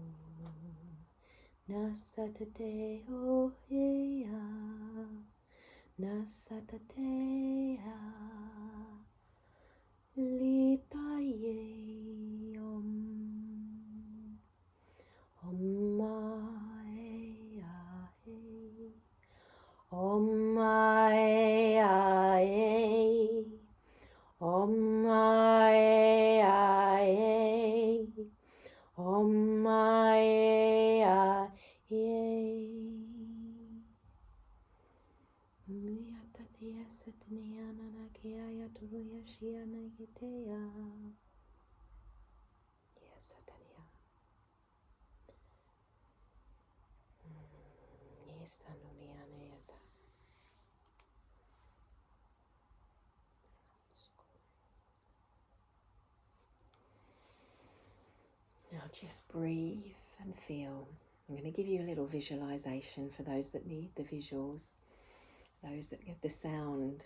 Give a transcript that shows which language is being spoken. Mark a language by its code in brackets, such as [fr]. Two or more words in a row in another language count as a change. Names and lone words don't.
[en] Nasatadeo, yeah. Nasatatea Litaye Om Om Ae Ae Om Ae Ae Om Ae Ae Om Ae Ae Miyatatia Satniana Nakia Turuya Shiana Yitea Yes, Satania. Yes, Sanuniana. Now just breathe and feel. I'm going to give you a little visualization for those that need the visuals, those that get the sound.